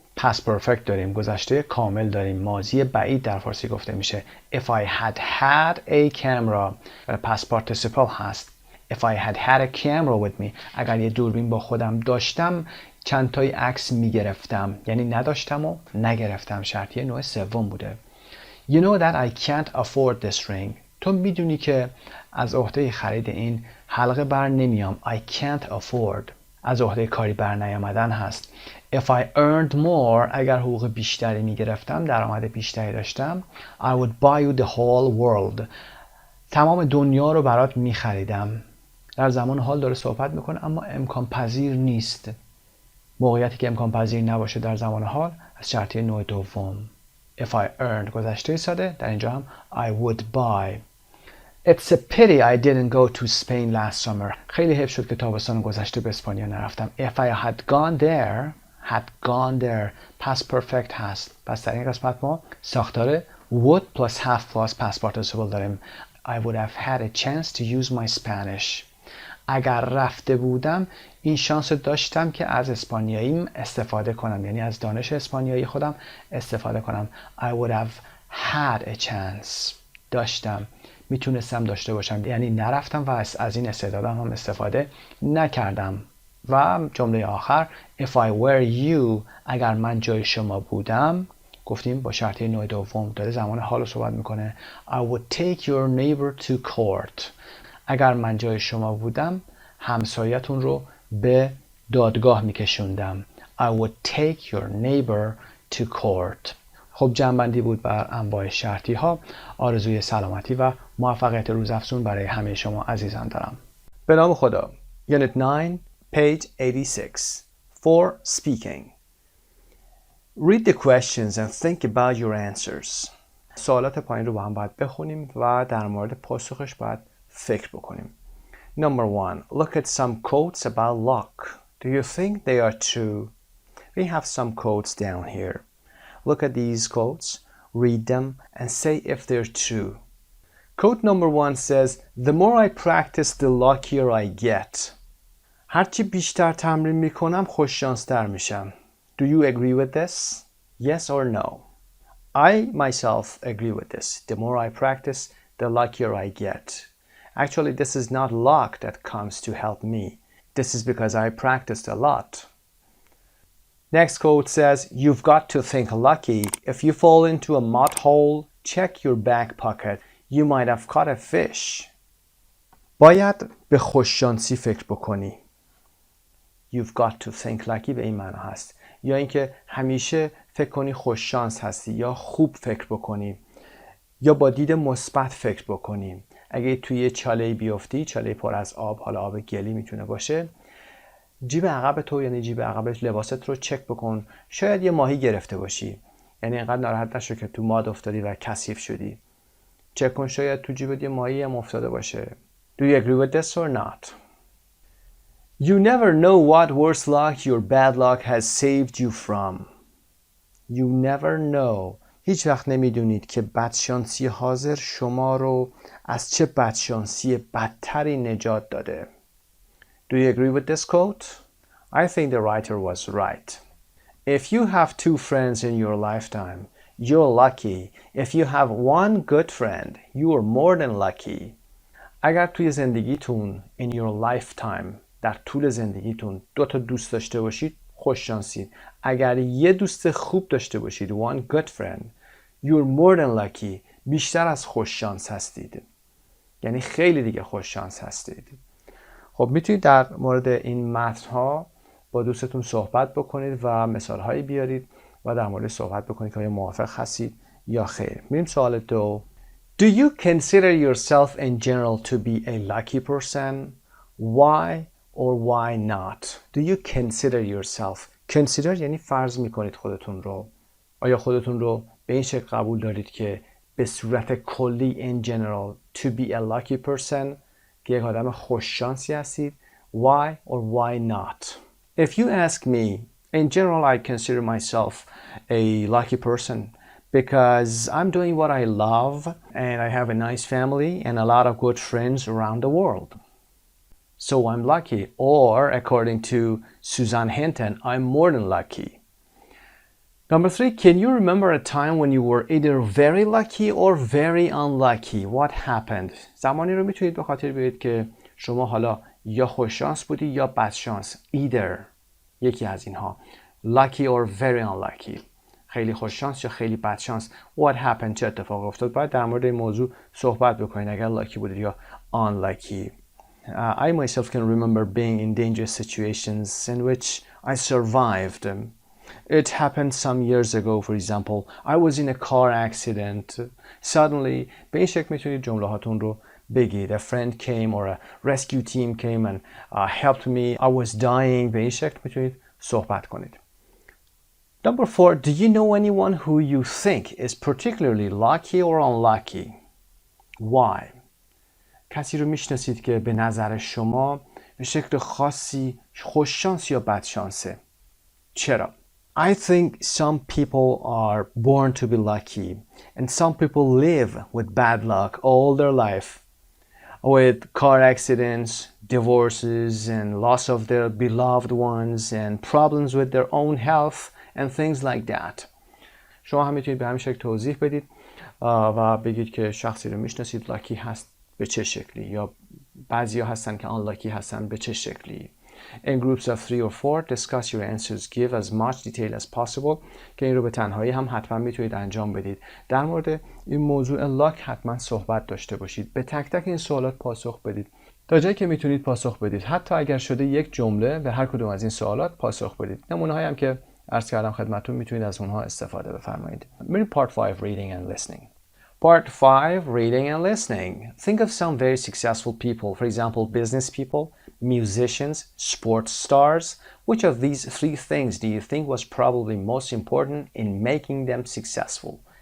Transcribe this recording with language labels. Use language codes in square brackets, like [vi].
[fa] past perfect داریم، گذشته کامل داریم، ماضی بعید در فارسی گفته میشه. [en] If I had a camera، past participle [fa] هست. [en] If I had a camera with me، [fa] اگر یه دوربین با خودم داشتم چند تای عکس میگرفتم یعنی نداشتم و نگرفتم. شرطی نوع سوم بوده. [en] You know that I can't afford this ring. [fa] تو میدونی که از عهده خرید این حلقه بر نمیام. [en] I can't afford [fa] از عهده کاری بر نیامدن هست. If I earned more، اگر حقوق بیشتری میگرفتم، درآمد بیشتری داشتم. [en] I would buy you the whole world. [fa] تمام دنیا رو برات میخریدم. در زمان حال داره صحبت میکنه اما امکان پذیر نیست. موقعیتی که امکان پذیر نباشه در زمان حال از شرطی نوع دوم. [en] If I earned [fa] گذشته ساده، در اینجا هم [en] I would buy. It's a pity I didn't go to Spain last summer. [fa] خیلی حیف شد که تابستان گذشته به اسپانیا نرفتم. [en] If I had gone there past perfect [fa] هست. پس در این قسمت ما ساختار [en] would plus have plus past participle [fa] داریم. [en] I would have had a chance to use my Spanish. [fa] اگر رفته بودم این شانس داشتم که از اسپانیاییم استفاده کنم، یعنی از دانش اسپانیایی خودم استفاده کنم. [en] I would have had a chance. [fa] داشتم، میتونستم داشته باشم، یعنی نرفتم و از این استعدادم هم استفاده نکردم. و جمله آخر [en] If I were you، [fa] اگر من جای شما بودم، گفتیم با شرطی نوع دوم داره زمان حال رو صحبت میکنه. [en] I would take your neighbor to court. [fa] اگر من جای شما بودم همسایتون رو به دادگاه میکشوندم. [en] I would take your neighbor to court. [fa] خب جمع‌بندی بود بر انواع شرطی ها. آرزوی سلامتی و موفقیت روزافزون برای همه شما عزیزان دارم. به نام خدا. [en] Unit 9 page 86 for speaking. Read the questions and think about your answers. [fa] سوالات پایین رو با هم باید بخونیم و در مورد پاسخش باید فکر بکنیم. [en] Number 1. Look at some quotes about luck. Do you think they are true? We have some quotes down here. Look at these quotes. read them, and say if they're true. Quote number 1 says, "The more I practice, the luckier I get." [fa] هرچی بیشتر تمرین میکنم خوششانستر میشم. [en] Do you agree with this? Yes or no? I myself agree with this. The more I practice, the luckier I get. Actually, this is not luck that comes to help me. This is because I practiced a lot. Next quote says, "You've got to think lucky. If you fall into a mud hole, check your back pocket. You might have caught a fish." [fa] باید به خوششانسی فکر بکنی. [en] You've got to think lucky [fa] به این معنا هست. یا اینکه همیشه فکر کنی خوششانس هستی یا خوب فکر بکنی یا با دید مثبت فکر بکنی. اگه توی چاله بیفتی، چاله پر از آب، حالا آب گلی میتونه باشه، جیب عقب تو یعنی جیب عقب لباست رو چک بکن. شاید یه ماهی گرفته باشی. یعنی اینقدر ناراحت نشو که تو ماد افتادی و کثیف شدی. چک کن شاید تو جیبت یه ماهی هم افتاده باشه. [en] Do you agree with this or not? You never know what worse luck your bad luck has saved you from. You never know. [fa] هیچ وقت نمیدونید که بدشانسی حاضر شما رو از چه بدشانسی بدتری نجات داده. [en] Do you agree with this quote? I think the writer was right. If you have 2 friends in your lifetime, you're lucky. If you have 1 good friend, you are more than lucky. [fa] اگر توی زندگیتون [en] in your lifetime [fa] در طول زندگیتون 2 تا دوست داشته باشید خوش شانسید. اگر یه دوست خوب داشته باشید [en] one good friend you're more than lucky [fa] بیشتر از خوش شانس هستید. یعنی خیلی دیگه خوش شانس هستید. خب میتونید در مورد این متن ها با دوستتون صحبت بکنید و مثال هایی بیارید و در مورد صحبت بکنید که آیا موافق هستید یا خیر. میریم سوال 2. [en] Do you consider yourself in general to be a lucky person? Why or why not? Do you consider yourself? [fa] Consider یعنی فرض میکنید خودتون رو. آیا خودتون رو به این شکل قبول دارید که به صورت کلی [en] in general to be a lucky person [fa] که یک آدم خوششانسی هستید؟ [en] Why or why not? If you ask me, in general I consider myself a lucky person because I'm doing what I love and I have a nice family and a lot of good friends around the world. So I'm lucky. Or according to Susan Hinton, I'm more than lucky. Number 3, can you remember a time when you were either very lucky or very unlucky? What happened? [fa] زمانی رو میتونید به خاطر بیارید که شما حالا یا خوششانس بودی یا بدشانس. [en] Either. [fa] یکی از اینها. [en] Lucky or very unlucky. [fa] خیلی خوششانس یا خیلی بدشانس. [en] What happened? [fa] چه اتفاق افتاد؟ باید در مورد این موضوع صحبت بکنید اگر lucky بودید یا unlucky. [en] I myself can remember being in dangerous situations in which I survived. It happened some years ago, for example. I was in a car accident. Suddenly, [fa] به این شکل میتونید جمله هاتون رو بگید. [en] A friend came or a rescue team came and helped me. I was dying. [fa] به این شکل میتونید صحبت کنید. [en] Number 4, do you know anyone who you think is particularly lucky or unlucky? Why? [fa] کسی رو میشناسید که به نظر شما به شکل خاصی خوششانس یا بدشانسه. چرا؟ [en] I think some people are born to be lucky and some people live with bad luck all their life with car accidents, divorces and loss of their beloved ones and problems with their own health and things like that. [fa] شما هم میتونید به همین شکل توضیح بدید و بگید که شخصی رو میشناسید لاکی هست به چه شکلی یا بعضی ها هستن که unlucky هستن به چه شکلی. [en] In groups of 3 or 4, discuss your answers. Give as much detail as possible. [fa] که این رو به تنهایی هم حتما میتونید انجام بدید. در مورد این موضوع لاک حتما صحبت داشته باشید. به تک تک این سوالات پاسخ بدید. تا جایی که میتونید پاسخ بدید. حتی اگر شده یک جمله به هر کدوم از این سوالات پاسخ بدید. نمونه هایی هم که عرض کردم خدمتتون میتونید از اونها استفاده بفرمایید. بریم [en] part 5 reading and listening. Part 5, reading and listening. Think of some very successful people, for example, business people, musicians, sports stars. Which of these 3 things do you think was probably most important in making them successful?